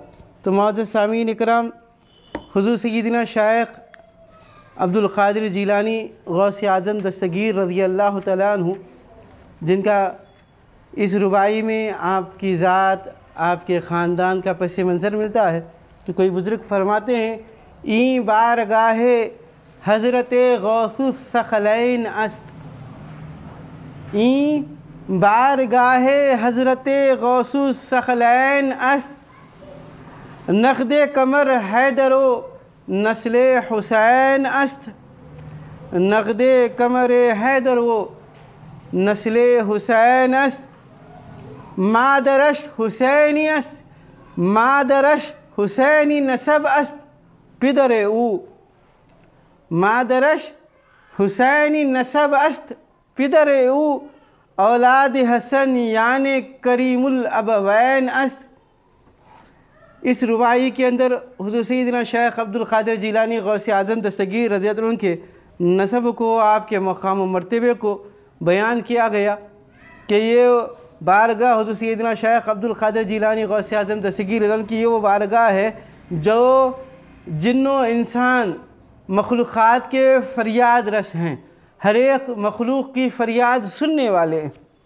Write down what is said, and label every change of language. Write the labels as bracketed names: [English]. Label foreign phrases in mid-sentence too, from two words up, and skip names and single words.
[Urdu] تو معزز سامعین اکرام، حضور سیدنا شیخ عبدالقادر جیلانی غوث اعظم دستگیر [Arabic] رضی اللہ تعالیٰ عنہ، [Urdu] جن کا اس رباعی میں آپ کی ذات، آپ کے خاندان کا پس منظر ملتا ہے، تو کوئی بزرگ فرماتے ہیں [Persian] این بارگاہ حضرت غوث الثقلین است، این بارگاہ حضرت غوث الثقلین است، نقد کمر حیدر و نسل حسین است، نقد کمر حیدر و نسل حسین است، مادرش حسینی است، مادرش حسینی نسب است پدر او، مادرش حسینی نسب است پدر او، اولاد حسن یعنی کریم الابوین است. [Urdu] اس رباعی کے اندر حضور سیدنا شیخ عبدالقادر جیلانی غوث اعظم دستگیر [Arabic] رضی اللہ عنہ [Urdu] کے نسب کو، آپ کے مقام و مرتبے کو بیان کیا گیا کہ یہ بارگاہ حضور سیدنا شیخ عبدالقادر جیلانی غوث اعظم دستگیر [Arabic] رضی اللہ عنہ [Urdu] کی یہ وہ بارگاہ ہے جو جن و انسان مخلوقات کے فریاد رس ہیں، ہر ایک مخلوق کی فریاد سننے والے ہیں.